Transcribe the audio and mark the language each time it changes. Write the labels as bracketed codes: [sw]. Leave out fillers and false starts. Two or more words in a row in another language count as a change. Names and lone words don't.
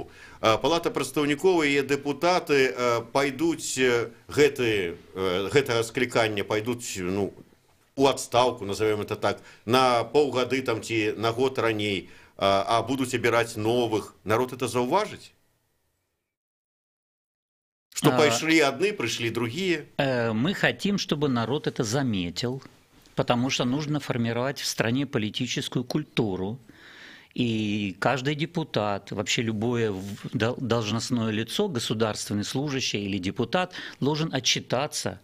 [be] Палата прадстаўнікоў і депутаты пайдуць гэтага склікання, пайдуць, ну, у адстаўку, [ru] назовем это так, [be] на паўгады там ці на год раней, а будуць абіраць новых. Народ это заўважыць? [ru] Что пошли одни, пришли другие? Мы хотим, чтобы народ это заметил, потому что нужно формировать в стране политическую культуру. И каждый депутат, вообще любое должностное лицо, государственный служащий или депутат, должен отчитаться.